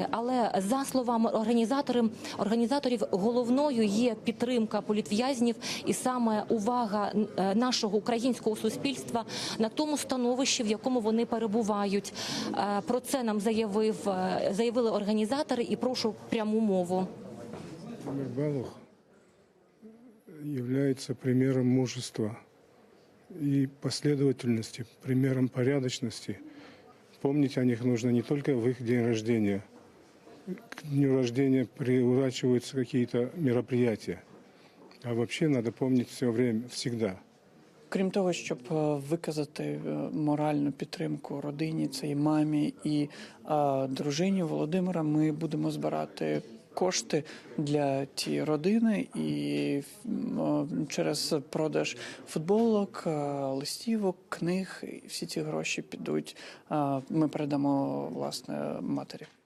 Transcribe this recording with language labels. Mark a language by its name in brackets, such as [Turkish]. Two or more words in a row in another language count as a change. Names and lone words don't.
[Ukrainian] Але за словами організаторів, головною є підтримка політв'язнів і саме увага нашого українського суспільства на тому становищі, в якому вони перебувають. Про це нам заявили організатори, і прошу пряму мову. [Russian] Балух является примером мужества и последовательности, примером порядочности. Помнить о них нужно не только в их день рождения. К дню рождения приурачиваются какие-то мероприятия, а вообще надо помнить все время, всегда. [Ukrainian] Крім того, щоб виказати моральну підтримку родині, цій мамі і дружині Володимира, ми будемо збирати кошти для тієї родини і через продаж футболок, листівок, книг, всі ці гроші підуть, ми передамо, власне, матері.